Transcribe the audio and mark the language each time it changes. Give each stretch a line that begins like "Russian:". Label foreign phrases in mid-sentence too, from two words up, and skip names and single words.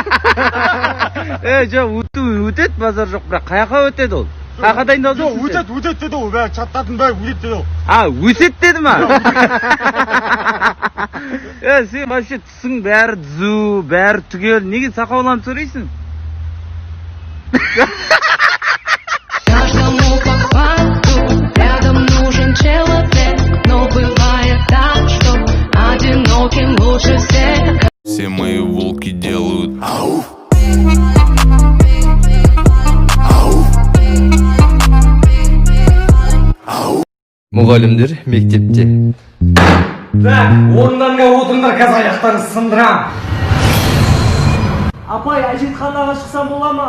Kazakh: Жоқ, өтеді базар жоқ, бірақ қаяққа өтеді ол? Қаяққа дайындалдың Жоқ, өтеді деді ғой, бәрі чаттардың бәрі өтеді деді ғой. Өсет деді ма? Сен вообще түсің бәрі түзу, бәрі түгел. Неге сақауланып сөйлейсің?
Russian: Каждому по факту рядом нужен человек, но бывает так, что одиноким лучше всех. Все мои волки делают ау.
Kazakh: Мұғалімдер мектепте. Орындарыңа отырыңдар, қазір аяқтарын сындырам. Апай, әжетханаға шықсам бола ма?